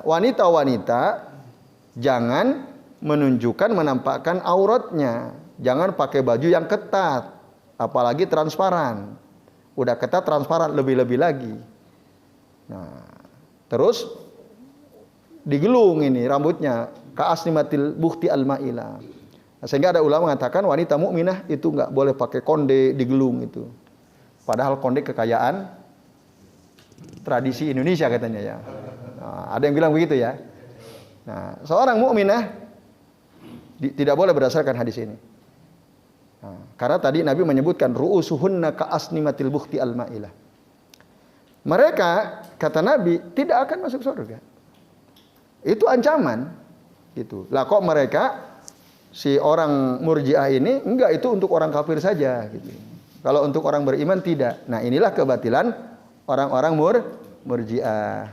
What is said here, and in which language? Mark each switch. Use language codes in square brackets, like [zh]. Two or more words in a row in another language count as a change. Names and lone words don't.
[id] Wanita-wanita jangan menunjukkan, menampakkan auratnya. Jangan pakai baju yang ketat, apalagi transparan. Udah ketat, transparan, lebih-lebih lagi. Nah, terus digelung ini rambutnya, [ar] كأسنمة البخت المائلة. [id] Sehingga ada ulama mengatakan wanita mukminah itu nggak boleh pakai konde digelung itu. Padahal konde kekayaan tradisi Indonesia katanya ya. Nah, ada yang bilang begitu ya. Nah, seorang mukminah tidak boleh berdasarkan hadis ini. Nah, karena tadi Nabi menyebutkan [ar] رؤوسهن كأسنمة البخت المائلة. [id] Mereka kata Nabi tidak akan masuk surga. Itu ancaman gitu. Lah kok mereka si orang Murji'ah ini enggak, itu untuk orang kafir saja gitu. Kalau untuk orang beriman tidak. Nah, inilah kebatilan orang-orang Murji'ah.